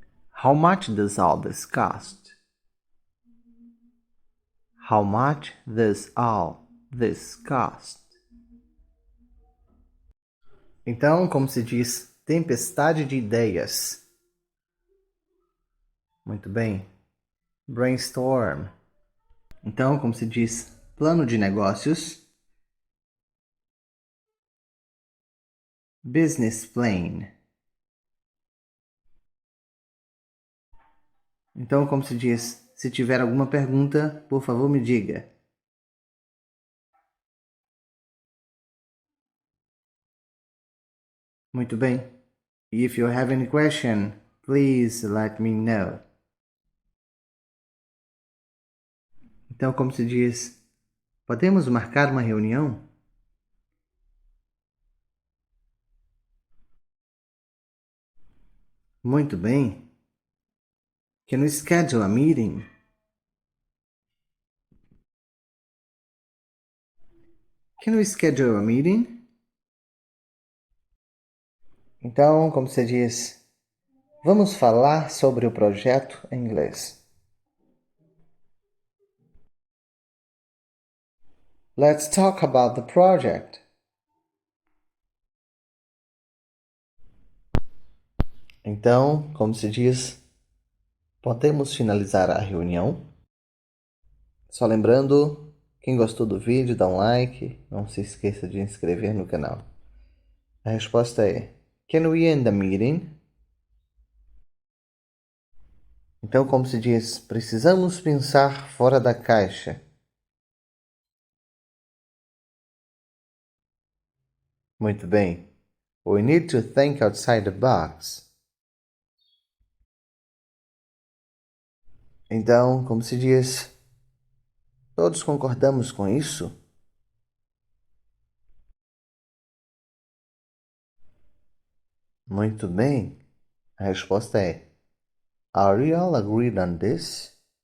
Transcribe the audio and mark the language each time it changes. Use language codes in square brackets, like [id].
[en] How much does all this cost? How much does all this cost? [pt] Então, como se diz, tempestade de ideias? Muito bem. Brainstorm. Então, como se diz, plano de negócios? [en] Business plan. [pt] Então, como se diz, se tiver alguma pergunta, por favor me diga. Muito bem. [en] If you have any question, please let me know. [pt] Então, como se diz, podemos marcar uma reunião? Muito bem. [en] Can we schedule a meeting? Can we schedule a meeting? [pt] Então, como se diz, vamos falar sobre o projeto em inglês. [en] Let's talk about the project. [pt] Então, como se diz, podemos finalizar a reunião? Só lembrando, quem gostou do vídeo, dá um like, não se esqueça de inscrever no canal. A resposta é: [en] Can we end the meeting? [pt] Então, como se diz, precisamos pensar fora da caixa. Muito bem. [en] We need to think outside the box. [pt] Então, como se diz, todos concordamos com isso? Muito bem. A resposta é: [en] Are we all agreed on this?